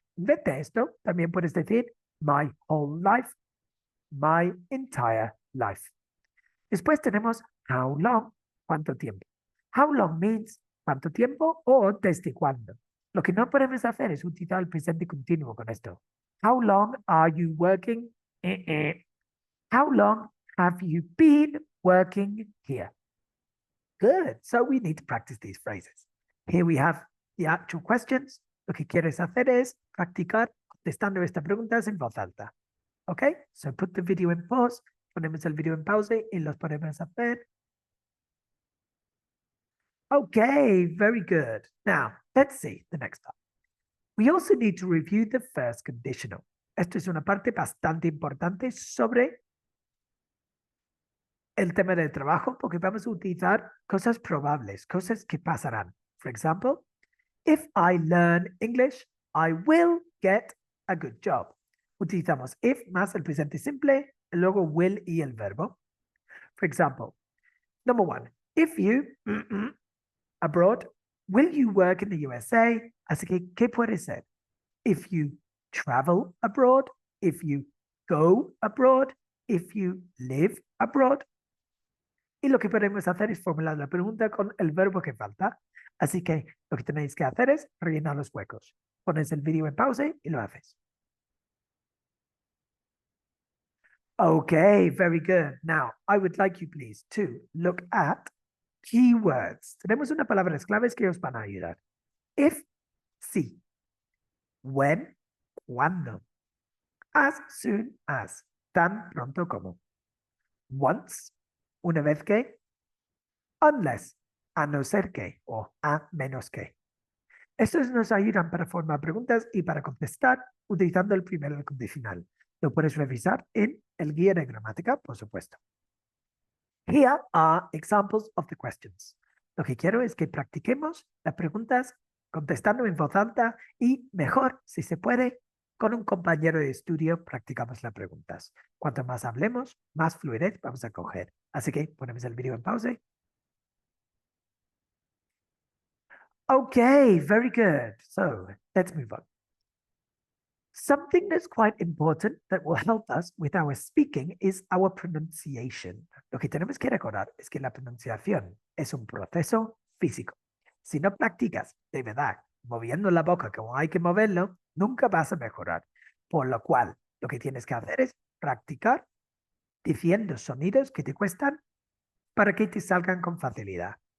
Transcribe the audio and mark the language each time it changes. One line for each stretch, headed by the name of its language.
Spanish: En vez de esto, también puedes decir
English: my whole life, my entire life.
Spanish: Después tenemos
English: how long,
Spanish: cuánto tiempo.
English: How long means
Spanish: cuánto tiempo o desde cuándo. Lo que no podemos hacer es utilizar el presente continuo con esto.
English: How long are you working? How long have you been working here? Good. So we need to practice these phrases. Here we have the actual questions.
Spanish: Lo que quieres hacer es practicar contestando estas preguntas en voz alta.
English: Okay? So put the video in pause.
Spanish: Ponemos el video en pausa y los podemos hacer.
English: Okay, very good. Now, let's see the next part. We also need to review the first conditional.
Spanish: Esto es una parte bastante importante sobre el tema del trabajo porque vamos a utilizar cosas probables, cosas que pasarán.
English: For example, if I learn English, I will get a good job.
Spanish: Utilizamos if más el presente simple, luego will y el verbo.
English: For example, number one, if you abroad, will you work in the USA?
Spanish: Así que, ¿qué puede ser?
English: If you travel abroad, if you go abroad, if you live abroad.
Spanish: Y lo que podemos hacer es formular la pregunta con el verbo que falta. Así que lo que tenéis que hacer es rellenar los huecos. Pones el vídeo en pausa y lo haces.
English: Okay, very good. Now, I would like you please to look at keywords.
Spanish: Tenemos unas palabras claves que os van a ayudar. If, sí. When, cuando.
English: As soon as,
Spanish: tan pronto como. Once, una vez que. Unless, a no ser que o a menos que. Estos nos ayudan para formar preguntas y para contestar utilizando el primer condicional. Lo puedes revisar en el guía de gramática, por supuesto.
English: Here are examples of the questions.
Spanish: Lo que quiero es que practiquemos las preguntas contestando en voz alta y mejor, si se puede, con un compañero de estudio practicamos las preguntas. Cuanto más hablemos, más fluidez vamos a coger. Así que ponemos el vídeo en pausa.
English: Okay, very good. So let's move on. Something that's quite important that will help us with our speaking is our pronunciation.
Spanish: Lo que tenemos que recordar es que la pronunciación es un proceso físico. Si no practicas de verdad moviendo la boca como hay que moverlo, nunca vas a mejorar. Por lo cual, lo que tienes que hacer es practicar diciendo sonidos que te cuestan para que te salgan con facilidad.